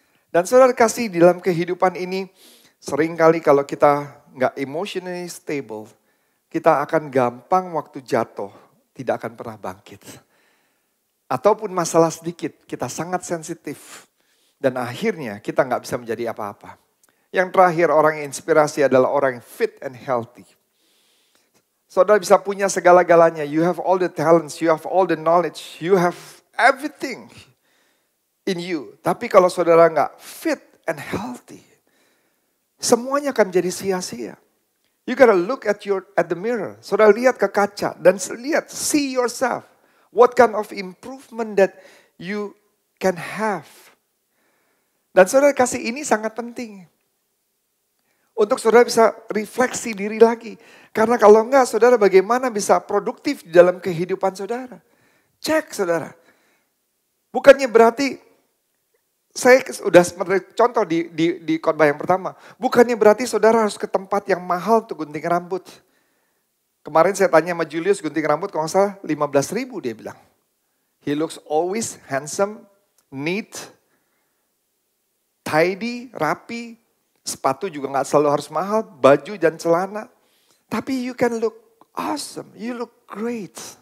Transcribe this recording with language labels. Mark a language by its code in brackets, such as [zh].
[id] Dan saudara kasih di dalam kehidupan ini, seringkali kalau kita nggak [en] emotionally stable, [id] kita akan gampang waktu jatuh, tidak akan pernah bangkit. Ataupun masalah sedikit, kita sangat sensitif. Dan akhirnya kita nggak bisa menjadi apa-apa. Yang terakhir, orang yang inspirasi adalah orang yang [en] fit and healthy. [id] Saudara bisa punya segala-galanya. [en] You have all the talents, you have all the knowledge, you have everything in you. [id] Tapi kalau saudara nggak [en] fit and healthy, [id] semuanya akan jadi sia-sia. [en] You gotta look at the mirror. [id] Saudara lihat ke kaca dan lihat, [en] see yourself. What kind of improvement that you can have. [id] Dan saudara kasih ini sangat penting. Untuk saudara bisa refleksi diri lagi. Karena kalau enggak, saudara bagaimana bisa produktif di dalam kehidupan saudara. Cek saudara. Bukannya berarti, saya sudah contoh di khotbah yang pertama. Bukannya berarti saudara harus ke tempat yang mahal untuk gunting rambut. Kemarin saya tanya sama Julius gunting rambut kalau nggak salah 15.000 dia bilang. [en] He looks always handsome, neat, tidy, rapi. [id] Sepatu juga gak selalu harus mahal, baju dan celana. [en] Tapi you can look awesome, you look great.